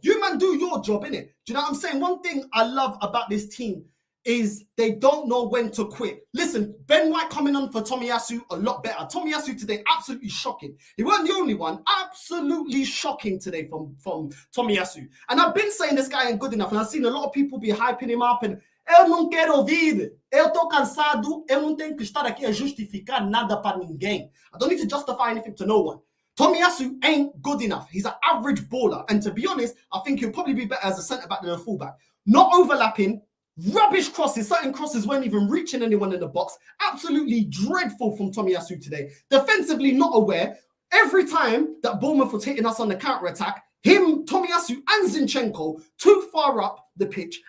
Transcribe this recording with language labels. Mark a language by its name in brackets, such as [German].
[English] You man do your job, innit? Do you know what I'm saying? One thing I love about this team is they don't know when to quit. Listen, Ben White coming on for Tomiyasu a lot better. Tomiyasu today, absolutely shocking. He wasn't the only one. Absolutely shocking today from Tomiyasu. And I've been saying this guy ain't good enough, and I've seen a lot of people be hyping him up and [Portuguese] eu não quero ouvir. Eu tô cansado. Eu não tenho que estar aqui a justificar nada para ninguém. [English] I don't need to justify anything to no one. Tomiyasu ain't good enough. He's an average baller. And to be honest, I think he'll probably be better as a centre-back than a full-back. Not overlapping. Rubbish crosses. Certain crosses weren't even reaching anyone in the box. Absolutely dreadful from Tomiyasu today. Defensively not aware. Every time that Bournemouth was hitting us on the counter-attack, him, Tomiyasu and Zinchenko too far up the pitch.